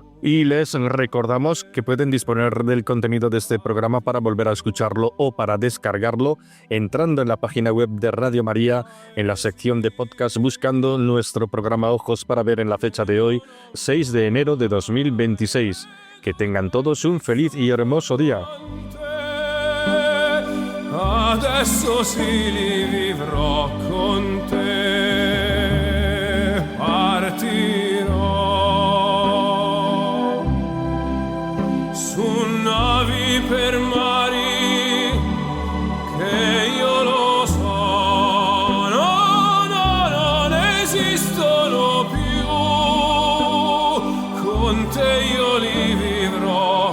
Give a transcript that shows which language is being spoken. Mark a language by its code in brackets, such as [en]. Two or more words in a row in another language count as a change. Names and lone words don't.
[es] Y les recordamos que pueden disponer del contenido de este programa para volver a escucharlo o para descargarlo entrando en la página web de Radio María, en la sección de podcast, buscando nuestro programa Ojos para Ver en la fecha de hoy, 6 de enero de 2026. Que tengan todos un feliz y hermoso día. [it] Adesso sì li vivrò con te, partirò su navi per mari che io lo so, non esistono più, con te io li vivrò.